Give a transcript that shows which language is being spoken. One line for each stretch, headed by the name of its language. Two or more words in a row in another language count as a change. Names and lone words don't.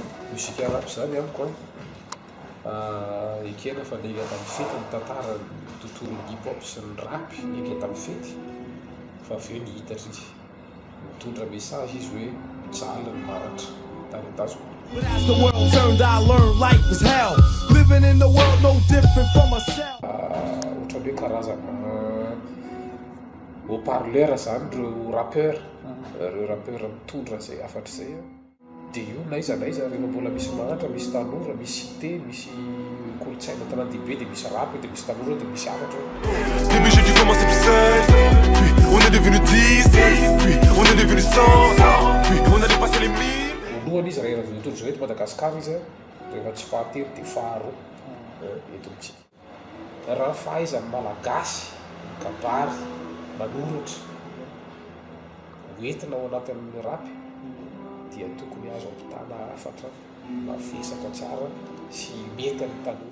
Malagasy: mozika rapy zany amiko ekena fa nega tamin'ny fety ny tantara ny tontolon'ny hip-hop sy ny rapy nega tamin'ny fety fa avy eo nihitatra izy mitondra message izy hoe mijaly ny maratra tany an-tazoko.
English: But as the world turned, I learned life was hell. Living in the world no different from myself.
Malagasy: Ohatra hoe karazana haut-parleur zany reo rappeur mitondra zay afatra zay dia io naiza rehefa mbola misy maratra, misy tanora, misy cité, misy kolontsaina tanàn-dehibe dia misy rapy dia misy tanora dia misy afatra.
French: Début j'ai dû commencer tout seul, puis on est devenu 10, puis on est devenu 100, puis on a dépassé les 1000.
Malagasy: Voalohany izy rehefa mitondra zao eto Madagasikara izy rehefa tsy fahatelo dia faharoa eto amintsika. Raha fahaizany malagasy kabary manoratra hoentina ao anatin'ny rapy dia tokony azo ampitana afatra mavesatra tsara sy mety amin'ny tanora.